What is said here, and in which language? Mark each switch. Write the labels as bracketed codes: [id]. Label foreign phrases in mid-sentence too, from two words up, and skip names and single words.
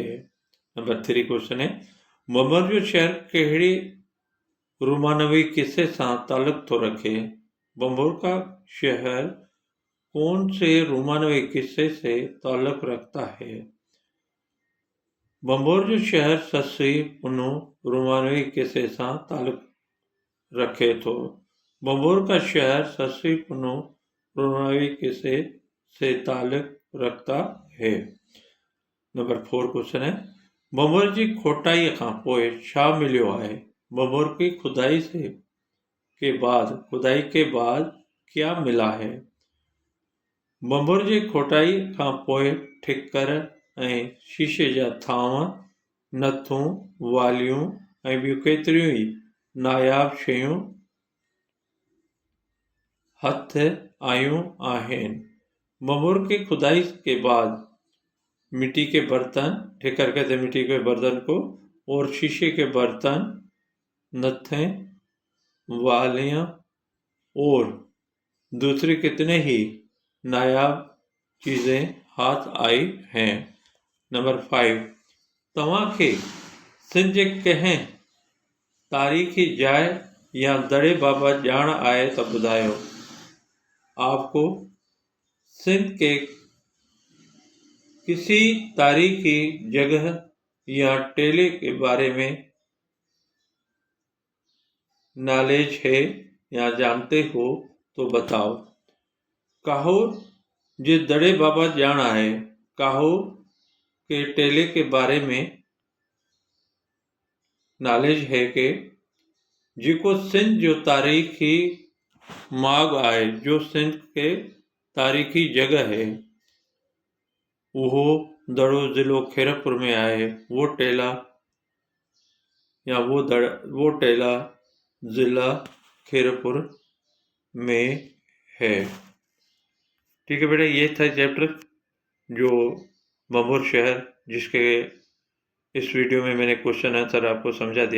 [hi] नंबर 3 क्वेश्चन है, [sd] बम्बोर जो शहर केड़ी रोमानवी किस्से सां ताल्लुक तो रखे? [hi] बम्बोर का शहर कौन से रोमानवी किस्से से ताल्लुक रखता है? [sd] बम्बोर जो शहर सस्सी पुनो रोमानवी किस्से सां ताल्लुक रखे थो। [hi] बम्बोर का शहर सस्सी पुनो रोमानवी किस्से से ताल्लुक रखता है। नंबर 4 क्वेश्चन है, [sd] बम्बोर जी खोटाई खां पोइ छा मिलियो आहे? [hi] बम्बोर की खुदाई के बाद क्या मिला है? [sd] बम्बोर जी खोटाई खां पोइ ठिकर ऐं शीशे जा थांव, नथूं, वालियूं ऐं ॿियूं केतिरियूं ई नायाब शयूं हथ आयूं आहिनि। [hi] बम्बोर की खुदाई के बाद मिट्टी के बर्तन, ठिकर कहते मिट्टी के बर्तन को, और शीशे के बर्तन, नथें, वालियां और दूसरी कितने ही नायाब चीज़ें हाथ आई हैं। नंबर 5, [sd] तव्हां खे सिंध जे कंहिं तारीख़ी जाइ या दड़े बाबति ॼाण आहे त ॿुधायो। [hi] आपको सिंध के किसी तारीख़ी जगह या टेले के बारे में नॉलेज है या जानते हो तो बताओ। [sd] काहो जे दड़े बाबति ॼाण आहे। [hi] काहो के टेले के बारे में नॉलेज है कि [sd] जेको सिंध जो तारीख़ी माॻ आहे, [hi] जो सिंध के तारीख़ी जगह है, [sd] वो दड़ो ज़िलो खैरपुर में आहे। [hi] वो टेला या वो टेला ज़िला खैरपुर में है। ठीक है बेटा, ये था चैप्टर जो बम्बोर शहर, जिसके इस वीडियो में मैंने क्वेश्चन आंसर आपको समझा दिया।